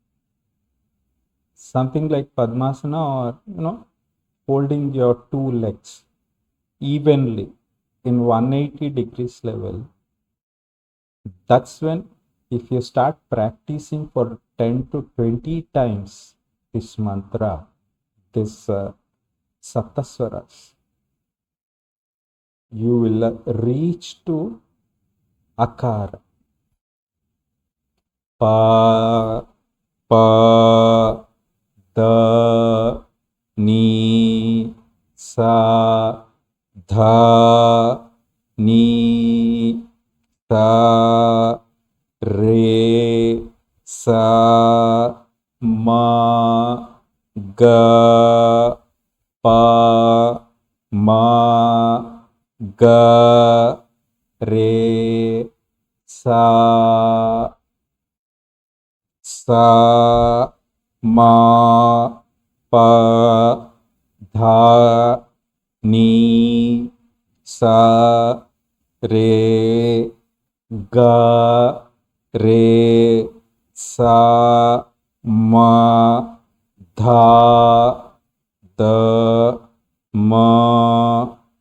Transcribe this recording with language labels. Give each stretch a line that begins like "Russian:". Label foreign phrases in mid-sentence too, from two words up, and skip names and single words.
English: or, holding your two legs evenly in 180 degrees level. That's when, if you start practicing for 10 to 20 times this mantra, this saptaswaras, you will reach to Akara. Pa, pa, da, ni, sa, dha, ni, sa, re, sa, ma, ga, pa, ma, ga, re, sa, ma, pa, dha, ni, sa, re, ga, re, sa, ma, dha, da, ma,